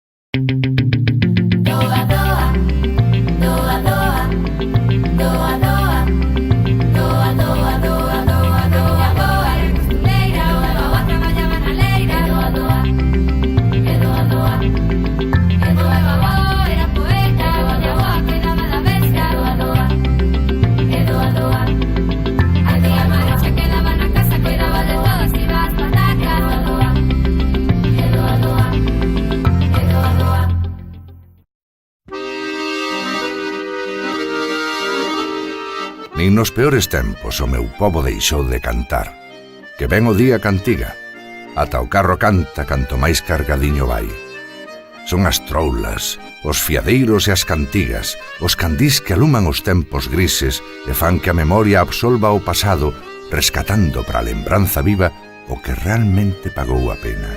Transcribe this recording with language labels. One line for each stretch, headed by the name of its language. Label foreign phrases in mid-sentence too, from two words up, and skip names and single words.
Galician: Doa, doa, doa, doa, doa, doa, doa, doa, doa, doa, doa, doa, era costureira, a boa traballaba na leira, doa, doa, e doa, doa, e doa, babó, era poeta, a boa cuidaba da bestia, doa, doa, e doa, doa, a tía María se quedaba na casa, cuidaba de todos, iba ás patacas, doa, doa, e doa, doa, e doa, doa. Nin nos peores tempos o meu pobo deixou de cantar. Que ven o día cantiga. Ata o carro canta canto máis cargadiño vai. Son as troulas, os fiadeiros e as cantigas, os candís que aluman os tempos grises e fan que a memoria absolva o pasado, rescatando para a lembranza viva o que realmente pagou a pena.